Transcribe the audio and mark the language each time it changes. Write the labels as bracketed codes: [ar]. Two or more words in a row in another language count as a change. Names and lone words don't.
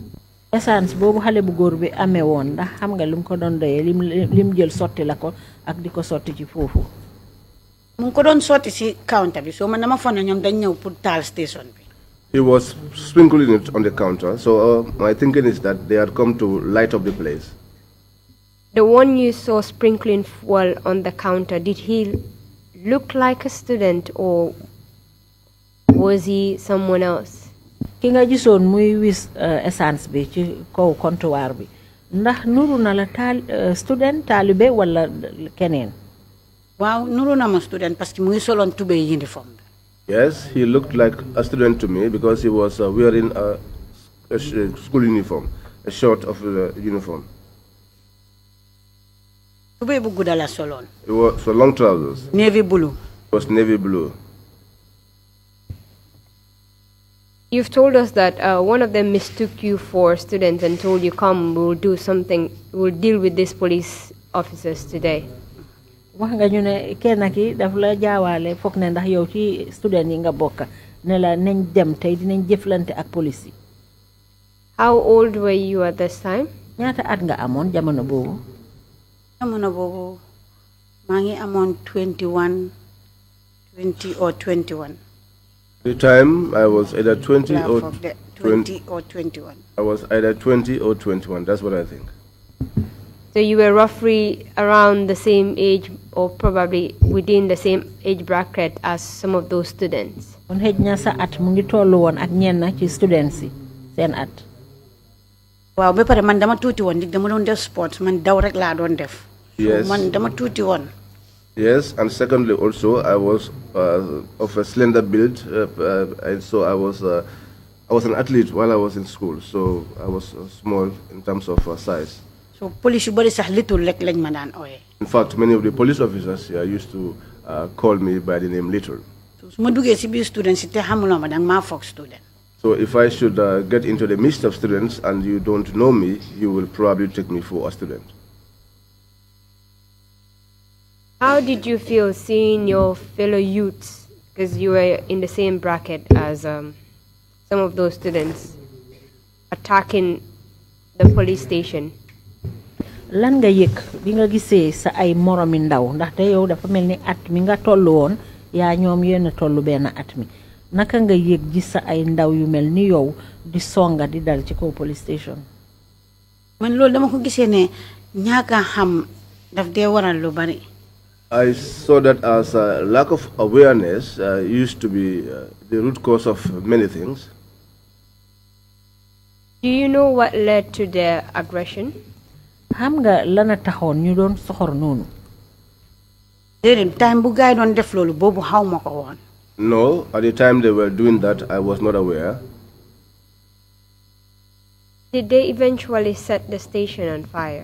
[wo] Essence boobu xale bu góor bi amee woon ndax xam nga lu mu ko doon doyee lim jël sotti la ko ak di ko sotti ci foofu. Mu ngi ko doon sotti si counter bi so man dama foog ne ñoom dañ ñëw pour taal station bi. [en] He was sprinkling it on the counter, so my thinking is that they had come to light up the place. The one you saw sprinkling fuel on the counter, did he look like a student or was he someone else? [wo] Ki nga gisoon muy wis essence bi ci kaw comptoir bi ndax nuru na la student taalibe wala keneen? Waaw nuru na ma student [fr] parce que [wo] mu ngi soloon tubéy uniform. [en] Yes, he looked like a student to me because he was wearing a school uniform, a short of the uniform. [wo] Tubéy bu gudda la soloon. [en] It was for long trousers. Navy blue. It was navy blue. You've told us that one of them mistook you for students and told you, come, we'll do something, we'll deal with these police officers today. [wo] Wax nga ñu ne kenn ki daf la jaawaale foog ne ndax yow ci student yi nga bokk ne la nañ dem tey dinañ jëflante ak police yi. [en] How old were you at this time? [wo] Ñaata at nga amoon jamono boobu? Jamono boobu maa ngi amoon 20 or 21. [en] The time I was either 20 or 20 or 21. I was either 20 or 21. That's what I think. So you were roughly around the same age, or probably within the same age bracket as some of those students. [wo] On hejna sa at mu ngi tollu won ak ñenn ci students yi seen at. Waaw ba pare man dama tuuti woon dig dama doon def sports man daw rek laa doon def. [en] Yes. [wo] So man dama tuuti woon. [en] Yes, and secondly also I was of a slender build, and so I was an athlete while I was in school, so I was small in terms of size. [wo] So police yu bari sax little rek lañ ma daan ooyee. [en] In fact, many of the police officers here used to call me by the name Little. [wo] So su ma duggee si biir students yi te xamuloo ma danga maa foog student. [en] So if I should get into the midst of students and you don't know me, you will probably take me for a student. How did you feel seeing your fellow youths, because you were in the same bracket as some of those students, attacking the police station? [wo] Lan nga yëg bi nga gisee sa ay moromi ndaw ndaxte yow dafa mel ni at mi nga tollu woon yaa ñoom yéen tollu benn at mi naka nga yëg gis sa ay ndaw yu mel ni yow di songa di dal ci kaw [en] police station? [wo] Man loolu dama ko gisee ne ñaaka xam daf dee waral lu bari. [en] I saw that as a lack of awareness used to be the root cause of many things. Do you know what led to their aggression? [wo] Xam nga lana taxoon ñu doon soxor noonu? Déedéet time bu gaay doon def loolu boobu xaw ma ko woon. [en] No, at the time they were doing that, I was not aware. Did they eventually set the station on fire?